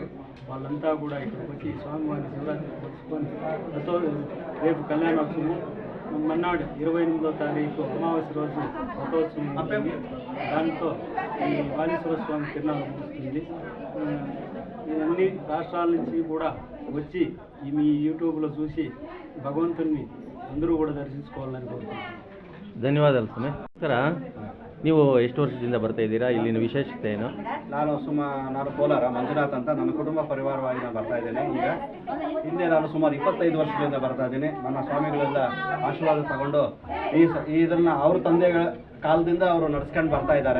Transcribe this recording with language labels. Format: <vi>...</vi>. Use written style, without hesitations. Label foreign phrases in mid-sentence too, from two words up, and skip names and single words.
<te>వాళ్ళంతా కూడా ఇక్కడికి వచ్చి స్వామివారిని శివరాత్రి పరుచుకొని రేపు కళ్యాణోత్సవం, మన్నాడు 28వ తారీఖు అమావాస్య రోజు రథోత్సవం ఉంటుంది. దాంతో ఈ వాలీశ్వర స్వామి తిరునాళ్ళు ముగుస్తుంది. అన్ని రాష్ట్రాల నుంచి కూడా వచ్చి మీ యూట్యూబ్లో చూసి భగవంతుని అందరూ కూడా</te> <kn>ದರ್ಶಿಸಿಕೊಳ್ಳಾలని ಕೋರುತ್ತೇನೆ. ಧನ್ಯವಾದಗಳು ಸ್ವಾಮಿ. ಸರ, ನೀವು ಎಷ್ಟು ವರ್ಷದಿಂದ ಬರ್ತಾ ಇದ್ದೀರಾ? ಇಲ್ಲಿನ ವಿಶೇಷತೆ ಏನು? ನಾನು ಕೋಲಾರ ಮಂಜುನಾಥ್ ಅಂತ, ನನ್ನ ಕುಟುಂಬ ಪರಿವಾರವಾಗಿ ನಾನು ಬರ್ತಾ ಇದ್ದೇನೆ. ಈಗ ಹಿಂದೆ ನಾನು ಸುಮಾರು 25 ವರ್ಷದಿಂದ ಬರ್ತಾ ಇದ್ದೀನಿ. ನನ್ನ ಸ್ವಾಮಿಗಳೆಲ್ಲ ಆಶೀರ್ವಾದ ತಗೊಂಡು ಇದನ್ನು ಅವ್ರ ತಂದೆಗಳ ಕಾಲದಿಂದ ಅವರು ನಡೆಸ್ಕೊಂಡು ಬರ್ತಾ ಇದ್ದಾರೆ.</kn>